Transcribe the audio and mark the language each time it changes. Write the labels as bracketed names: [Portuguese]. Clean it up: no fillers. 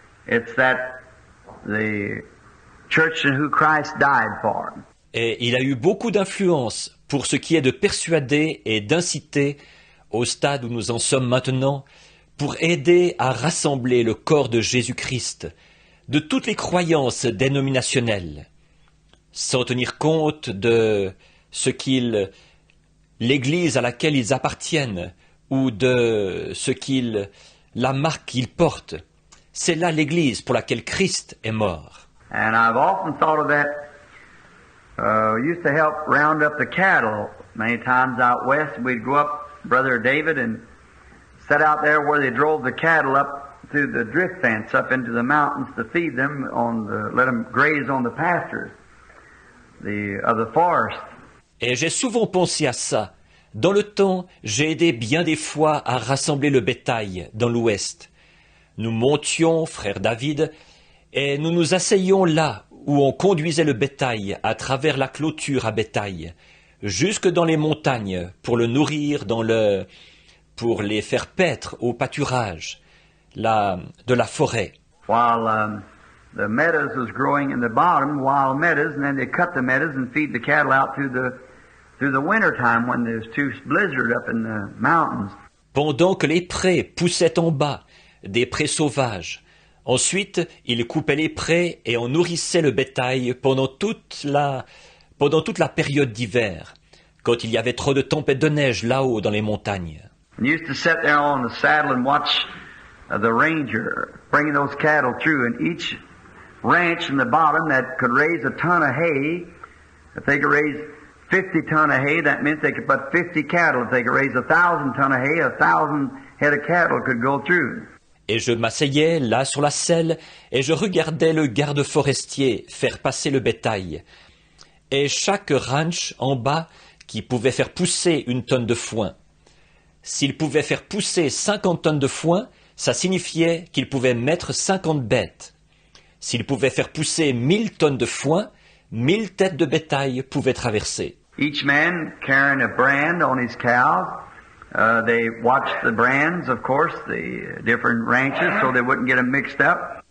[English] It's that the church in who Christ died for. [French] Et il a eu beaucoup d'influence pour ce qui est de persuader et d'inciter, au stade où nous en sommes maintenant, pour aider à rassembler le corps de Jésus-Christ, de toutes les croyances dénominationnelles, sans tenir compte de ce l'Église à laquelle ils appartiennent, ou de la marque qu'il porte. C'est là l'Église pour laquelle Christ est mort. [English] And I've often thought of that. We used to help round up the cattle many times out west. We'd go up, Brother David, and set out there where they drove the cattle up through the drift fence up into the mountains to feed them let them graze on the pastures of the forest. [French] Et j'ai souvent pensé à ça. Dans le temps, j'ai aidé bien des fois à rassembler le bétail dans l'ouest. Nous montions, frère David, et nous nous asseyions là où on conduisait le bétail à travers la clôture à bétail, jusque dans les montagnes pour le nourrir pour les faire paître au pâturage de la forêt. [English] While the meadows was growing in the bottom, wild meadows, and then they cut the meadows and feed the cattle out through the winter time when there's too blizzard up in the mountains. [French] Pendant que les prés poussaient en bas, des prés sauvages. Ensuite, ils coupaient les prés et on nourrissait le bétail pendant toute la période d'hiver, quand il y avait trop de tempêtes de neige là-haut dans les montagnes. [English] And used to sit there on the saddle and watch the ranger bringing those cattle through, and each ranch in the bottom that could raise a ton of hay, if they could raise 50 ton of hay, that meant they could put 50 cattle. If they could raise 1,000 ton of hay, 1,000 head of cattle could go through. [French] Et je m'asseyais là sur la selle et je regardais le garde forestier faire passer le bétail. Et chaque ranch en bas qui pouvait faire pousser une tonne de foin. S'il pouvait faire pousser 50 tonnes de foin, ça signifiait qu'il pouvait mettre 50 bêtes. S'il pouvait faire pousser 1000 tonnes de foin, 1000 têtes de bétail pouvaient traverser. [English] Each man carrying a brand on his cows. They watched the brands, of course, the different ranches, so they wouldn't get them mixed up.